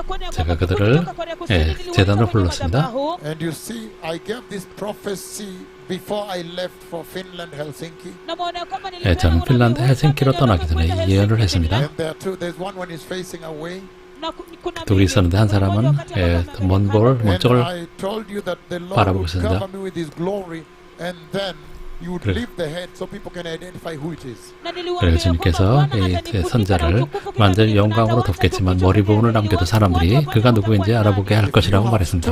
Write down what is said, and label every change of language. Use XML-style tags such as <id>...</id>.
<ko>제가 그들을 제단으로 불렀습니다.</ko> <en>And you see, I gave this prophecy before I left for Finland, Helsinki.</en> <ko>저는 핀란드 헬싱키로 떠나기 전에 이 예언을 했습니다.</ko> <en>And there are two. There's one when he's facing away.</en> <ko>둘이 있었는데 한 사람은 먼 쪽을</ko> <en>I told you that the Lord</en> <ko>바라보고</ko> <en>would</en> <ko>있습니다.</ko> <en>cover me with His glory, and then you would lift the head so people can identify who it is.</en> <ko>그래서 주님께서 이 선자를 완전히 영광으로 덮겠지만 머리 부분을 남겨도 사람들이 그가 누구인지 알아보게 할 것이라고 말했습니다.</ko>